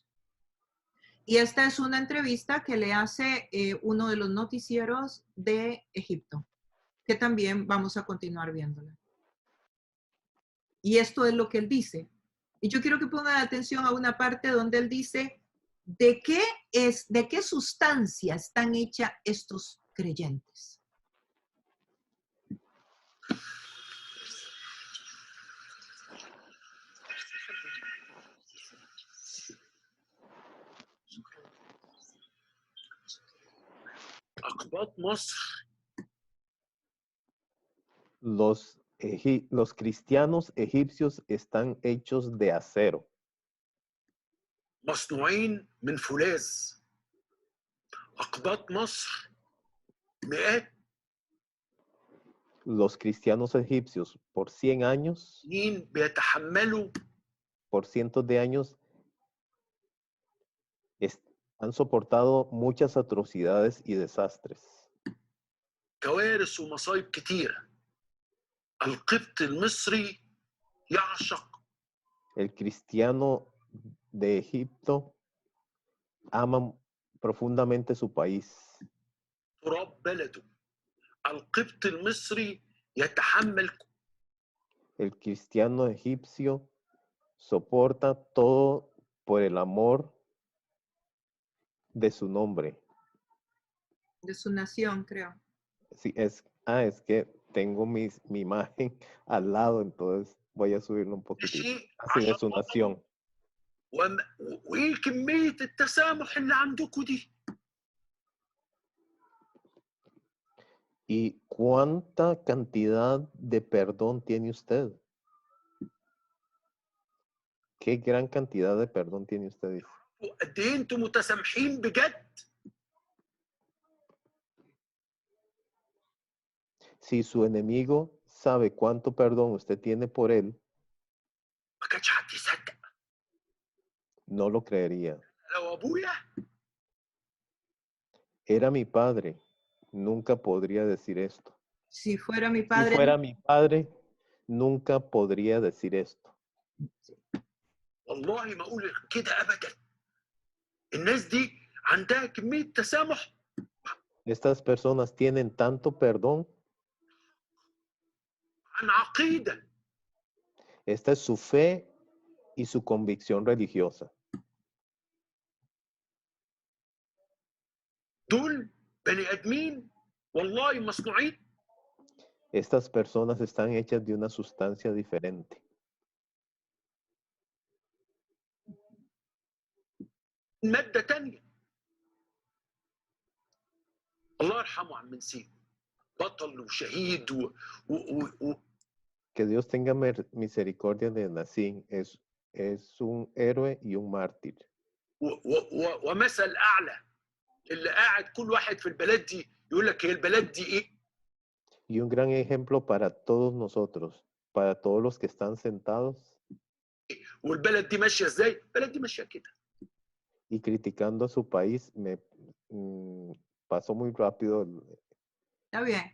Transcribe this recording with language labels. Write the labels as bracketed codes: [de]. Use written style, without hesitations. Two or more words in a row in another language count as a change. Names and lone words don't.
[es] Y esta es una entrevista que le hace uno de los noticieros de Egipto, que también vamos a continuar viéndola. Y esto es lo que él dice. Y yo quiero que pongan atención a una parte donde él dice, de qué sustancia están hechas estos creyentes? [ar] أقباط مصر [es] Los cristianos egipcios están hechos de acero. [ar] مصنوعين من فولاذ. أقباط مصر مئات [es] Los cristianos egipcios por 100 años, [ar] سنين بيتحملوا [es] por cientos de años, han soportado muchas atrocidades y desastres. [ar] كوارث ومصايب كتيرة. القبط المصري يعشق [es] El cristiano de Egipto ama profundamente su país. [ar] تراب بلده. القبط المصري يتحمل [es] El cristiano egipcio soporta todo por el amor de su nombre. De su nación, creo. Sí, es que tengo mi imagen al lado, entonces voy a subirlo un poquitito. [ar] شيء [es] Así de su nación. [ar] وإيه كمية التسامح اللي عندكم دي؟ [es] ¿Y cuánta cantidad de perdón tiene usted? ¿Qué gran cantidad de perdón tiene usted? [ar] قد إيه أنتم متسامحين بجد؟ [es] Si su enemigo sabe cuánto perdón usted tiene por él, [ar] ما كانش حد يصدق. [es] no lo creería. [ar] لو أبويا [es] Era mi padre, nunca podría decir esto. Si fuera mi Si padre, fuera mi padre, nunca podría decir esto. [ar] والله ما أقول كده أبدا. الناس دي عندها كمية تسامح. [es] Estas personas tienen tanto perdón. [ar] عن عقيدة. [es] Esta es su fe y su convicción religiosa. [ar] دول بني آدمين والله مصنوعين. [es] Estas personas están hechas de una sustancia diferente. [ar] مادة تانية. الله يرحمه عم نسيب. بطل وشهيد [es] Que Dios tenga misericordia de Nassim. Es un héroe y un mártir. [ar] ومثل أعلى اللي قاعد كل واحد في البلد دي يقول لك هي البلد دي ايه؟ [es] Y un gran ejemplo para todos nosotros, para todos los que están sentados [ar] والبلد دي ماشيه ازاي؟ البلد دي ماشيه كده. [es] y criticando a su país, pasó muy rápido. Está bien.